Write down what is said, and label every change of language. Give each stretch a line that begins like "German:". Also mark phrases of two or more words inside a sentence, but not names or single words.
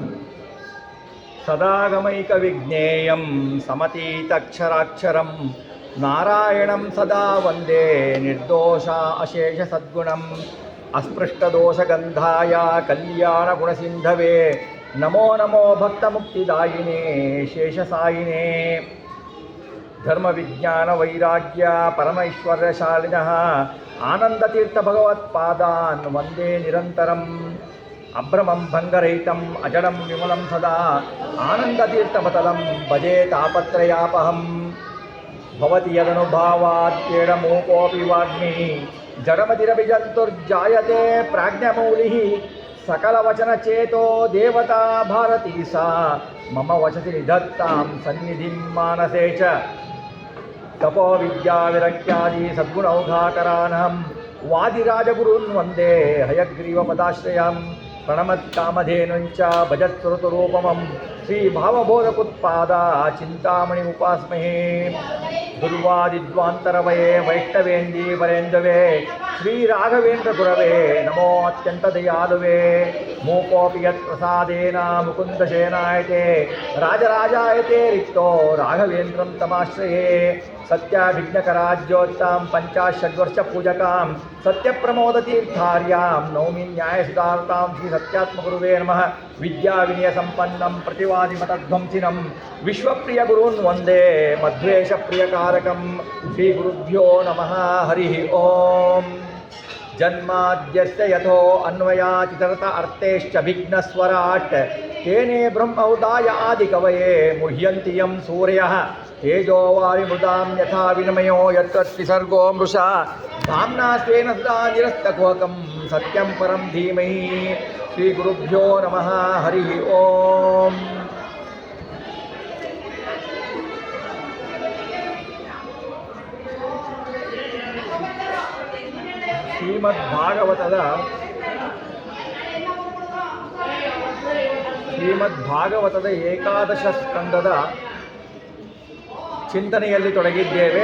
Sanskrit: ಸದಾಗಮೈಕವಿಜ್ಞೇಯಂ ಸಮತೀತಕ್ಷರಾಕ್ಷರಂ ನಾರಾಯಣಂ ಸದಾ ವಂದೇ ನಿರ್ದೋಷ ಅಶೇಷ ಸದ್ಗುಣಂ ಅಸ್ಪೃಷ್ಟದೋಷಗಂಧಾಯ ಕಲ್ಯಾಣಗುಣಸಿಂಧವೇ ನಮೋ ನಮೋ ಭಕ್ತಮುಕ್ತಿದಾಯಿನೇ ಶೇಷಸಾಯಿನೇ. ಧರ್ಮವಿಜ್ಞಾನ ವೈರಾಗ್ಯ ಪರಮೈಶ್ವರ್ಯಶಾಲಿನಃ ಆನಂದತೀರ್ಥ ಭಗವತ್ಪಾದಾನ್ ವಂದೇ ನಿರಂತರಂ. ಅಭ್ರಮಂ ಭಂಗರಹಿತಂ ಅಜಡಂ ವಿಮಲಂ ಸದಾ ಆನಂದತೀರ್ಥಮತಲಂ ಭಜೆ ತಾಪತ್ರಯಾಪಹಂ. ಭವತಿ ಯದನುಭಾವಾತ್ಯೇಡಮೂಕೋಪಿ ವಾಗ್ಮಿ ಜಡಮತಿರಭಿಜಂತುರ್ಜಾಯತೆ ಪ್ರಾಜ್ಞಮೌಲಿಃ. ಸಕಲವಚನಚೇತೋ ದೇವತಾ ಭಾರತೀ ಸಾ ಮಮ ವಚಸಿ ನಿಧತ್ತಾಂ ಸನ್ನಿಧಿಂ ಮಾನಸೇ ಚ. ತಪೋ ವಿದ್ಯಾ ವಿರಕ್ತ್ಯಾದಿ ಸದ್ಗುಣೌಘಾಕರಾನಹಂ ವಾದಿರಾಜಗುರುನ್ ವಂದೇ ಹಯಗ್ರೀವಪದಾಶ್ರಯಂ. ಪ್ರಣಮತ್ಕಾಮಧೇನುಂಚ ಭಜತ್ಸುರತುರೂಪಮಂ ಶ್ರೀಭಾವಬೋಧಕುತ್ಪಾದ ಚಿಂತಾಮಣಿ ಉಪಾಸ್ಮಹೇ. ದುರ್ವಾದಿದ್ವಾಂತರವಯೇ ವೈಷ್ಣವೇಂದೀ ವರೇಂದವೇ ಶ್ರೀರಾಘವೇಂದ್ರ ಗುರವೇ ನಮೋ ಅತ್ಯಂತ ದಯಾಲುವೇ. ಮೂಕೋಪಿ ಯತ್ ಪ್ರಸಾದೇನ ಮುಕುಂದಶೇನಾಯತೆ ರಾಜರಾಜಾಯತೆ ರಿಕ್ತೋ ರಾಘವೇಂದ್ರಂ ತಮಾಶ್ರಯೇ. ಸತ್ಯಾಭಿಜ್ಞಕರಾಜ್ಯೋತ್ತಾಂ ಪಂಚಾಷಡ್ವರ್ಷ ಪೂಜಕಾಂ ಸತ್ಯಪ್ರಮೋದತೀರ್ಥಾರ್ಯಾಂ ನೌಮಿ ನ್ಯಾಯಸುಧಾರ್ತಾಂ ಶ್ರೀ ಸತ್ಯಾತ್ಮಗುರುವೇ ನಮಃ. ವಿದ್ಯಾವಿನಯ ಸಂಪನ್ನಂ ಪ್ರತಿವಾದಿಮತಧ್ವಂಸಿನಂ ವಿಶ್ವಪ್ರಿಯ ಗುರುನ್ ವಂದೇ ಮಧ್ವೇಶ ಪ್ರಿಯಕಾರಕಂ. ಶ್ರೀ ಗುರುಭ್ಯೋ ನಮಃ ಹರಿ ಓಂ. ಜನ್ಮಾದ್ಯಸ್ಯ ಯಥೋ ಅನ್ವಯಾಚಿತರತ ಅರ್ಥೇಶ್ಚ ವಿಘ್ನಸ್ವರಾಟ್ ತೇನೇ ಬ್ರಹ್ಮೌದಾಯ ಆದಿಕವಯೇ ಮುಹ್ಯಂತಿ ಯಂ ಸೂರ್ಯಃ. ತೇಜೋ ವಾರಿಮೃದಾಂ ಯಥಾ ವಿನಿಮಯೋ ಯತ್ರ ತ್ರಿಸರ್ಗೋ ಮೃಷಾ ಧಾಮ್ನಾ ಸ್ವೇನ ಸದಾ ನಿರಸ್ತಕುಹಕಂ ಸತ್ಯಂ ಪರಂ ಧೀಮಹಿ. ಶ್ರೀ ಗುರುಭ್ಯೋ ನಮಃ ಹರಿ ಓಂ.
Kannada: ಶ್ರೀಮದ್ಭಾಗವತದ ಏಕಾದಶ ಸ್ಕಂದದ ಚಿಂತನೆಯಲ್ಲಿ ತೊಡಗಿದ್ದೇವೆ.